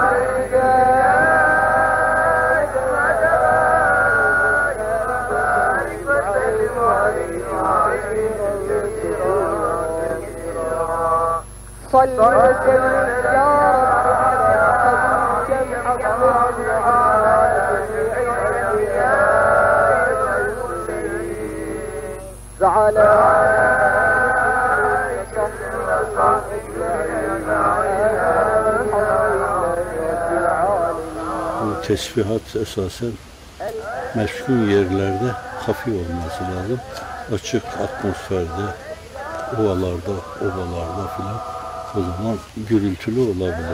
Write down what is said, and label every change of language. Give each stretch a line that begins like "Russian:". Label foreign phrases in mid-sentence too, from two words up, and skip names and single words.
Arabic: صل وسلم يا رب على جمع قبل على جميع الأنبياء والمرسلين وعلى آله وصحبه
Turkish: Bu tesbihat esasen meşgul yerlerde hafif olması lazım. Açık atmosferde, ovalarda, obalarda filan o zaman gürültülü olabilir.